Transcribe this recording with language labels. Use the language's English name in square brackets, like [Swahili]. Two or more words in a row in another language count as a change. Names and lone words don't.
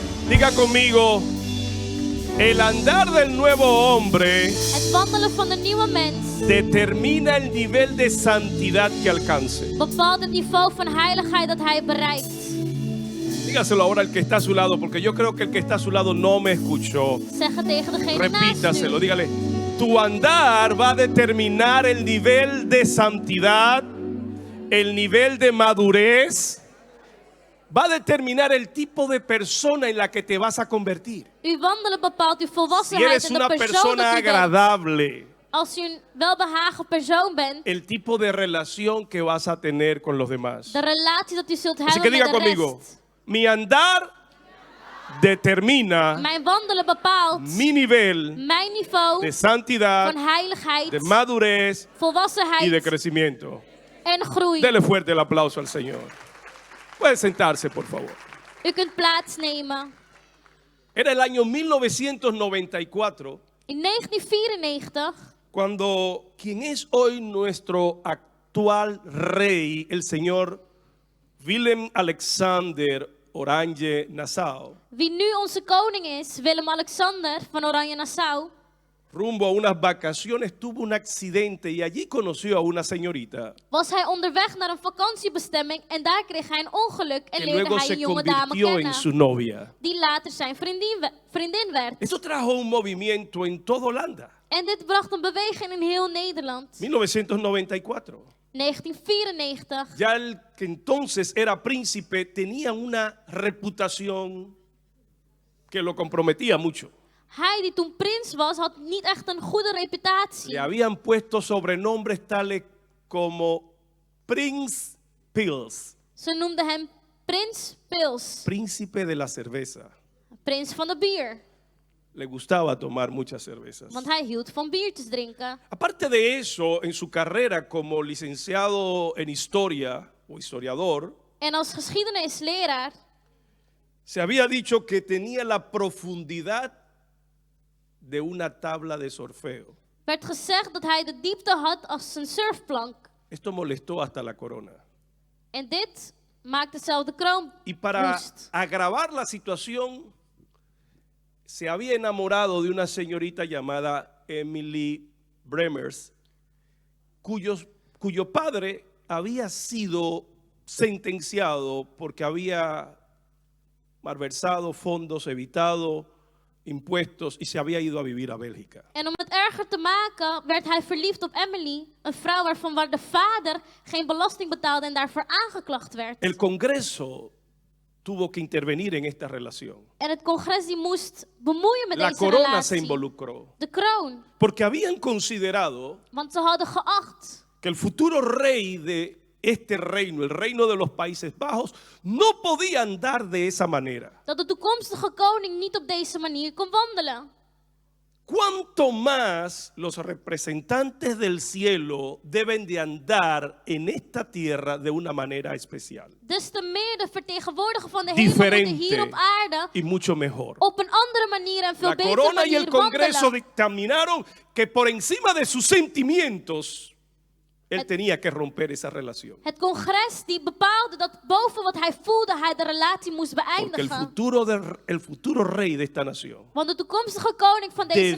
[Spanish] Diga conmigo, el andar del nuevo hombre [Dutch] Het wandelen van de nieuwe mens [Spanish] determina el nivel de santidad que alcance. [Dutch] bepaalt het niveau van heiligheid dat hij bereikt. [Spanish] Dígaselo ahora al que está a su lado, porque yo creo que el que está a su lado no me escuchó. [Dutch] Zeg het tegen degene naast [Spanish] Repítaselo, [Dutch] u. [Spanish] dígale. Tu andar va a determinar el nivel de santidad, el nivel de madurez. Va a determinar el tipo de persona en la que te vas a convertir. [Dutch] Uw wandelen bepaalt uw [Spanish] Si [Dutch] volwassenheid [Spanish] eres [Dutch] en de [Spanish] una [Dutch] persoon [Spanish] persona [Dutch] dat u bent. [Spanish] agradable, [Dutch] Als u een welbehagen persoon bent, [Spanish] el tipo de relación que vas a tener con los demás. [Dutch] de relatie dat u zult [Spanish] Así que [Dutch] hebben [Spanish] diga [Dutch] met de [Spanish] conmigo, [Dutch] rest. [Spanish] mi andar determina [Dutch] Mijn wandelen bepaalt [Spanish] mi nivel [Dutch] mijn niveau [Spanish] de santidad, [Dutch] van heiligheid, [Spanish] de madurez y de [Dutch] volwassenheid [Spanish] crecimiento. [Dutch] en groei. [Spanish] Dele fuerte el aplauso al Señor. Puede sentarse, por favor. [Dutch] U kunt plaatsnemen. [Spanish] Era el año 1994 [Dutch] In 1994, [Spanish] cuando quien es hoy nuestro actual rey, el señor Willem Alexander Oranje Nassau, [Dutch] wie nu onze koning is, Willem-Alexander van Oranje-Nassau, [Spanish] rumbo a unas vacaciones tuvo un accidente y allí conoció a una señorita [Dutch] was hij onderweg naar een vakantiebestemming en daar kreeg hij een ongeluk en [Spanish] que [Dutch] leerde [Spanish] luego [Dutch] hij [Spanish] se [Dutch] een jonge dame [Spanish] convirtió en [Dutch] kennen, [Spanish] su novia. [Dutch] die later zijn vriendin werd. [Spanish] Esto trajo un movimiento en toda Holanda. [Dutch] En dit bracht een beweging in heel Nederland. [Spanish] 1994. [Dutch] 1994. [Spanish] Ya el que entonces era príncipe tenía una reputación que lo comprometía mucho. [Dutch] Hij die toen prins was, had niet echt een goede reputatie. [Spanish] Le habían puesto sobrenombres tales como Prince Pils, [Dutch] Ze noemden hem Prins Pils, [Spanish] príncipe de la cerveza. [Dutch] prins van de bier. [Spanish] Le gustaba tomar muchas cervezas. [Dutch] Want hij hield van biertjes drinken. [Spanish] Aparte de eso, en su carrera como licenciado en historia o historiador, [Dutch] En als geschiedenisleraar [Spanish] se había dicho que tenía la profundidad de una tabla de surfeo. [Dutch] werd gezegd dat hij de diepte had als een surfplank. [Spanish] Esto molestó hasta la corona. [Dutch] En dit maakte zelfs de kroon [Spanish] Y para [Dutch] woest. [Spanish] agravar la situación, se había enamorado de una señorita llamada Emily Bremers, cuyo padre había sido sentenciado porque había malversado fondos, evitado impuestos y se había ido a vivir a Bélgica. [Dutch] En om het erger te maken werd hij verliefd op Emily, een vrouw waar de vader geen belasting betaalde en daarvoor aangeklaagd werd. [Spanish] El Congreso tuvo que intervenir en esta relación. [Dutch] En het congres die moest bemoeien met [Spanish] La [Dutch] deze [Spanish] corona se [Dutch] relatie. [Spanish] involucró [Dutch] De kroon. [Spanish] porque habían considerado [Dutch] Want ze hadden geacht [Spanish] que el futuro rey de este reino, el reino de los Países Bajos, no podía andar de esa manera. [Dutch] dat de toekomstige koning niet op deze manier kon wandelen. [Spanish] Cuanto más los representantes del cielo deben de andar en esta tierra de una manera especial, [Dutch] Des te meer de vertegenwoordiger van de hemel moeten hier op [Spanish] diferente [Dutch] aarde [Spanish] y mucho mejor. [Dutch] op een andere manier en veel [Spanish] La [Dutch] betere [Spanish] corona y el [Dutch] manier [Spanish] Congreso [Dutch] wandelen. [Spanish] dictaminaron que por encima de sus sentimientos, él [Dutch] Het- [Spanish] tenía que romper esa relación. [Dutch] Het congres die bepaalde dat boven wat hij voelde, hij de relatie moest [Spanish] Porque [Dutch] beëindigen. [Spanish] el futuro rey de esta nación [Dutch] Want de toekomstige koning van deze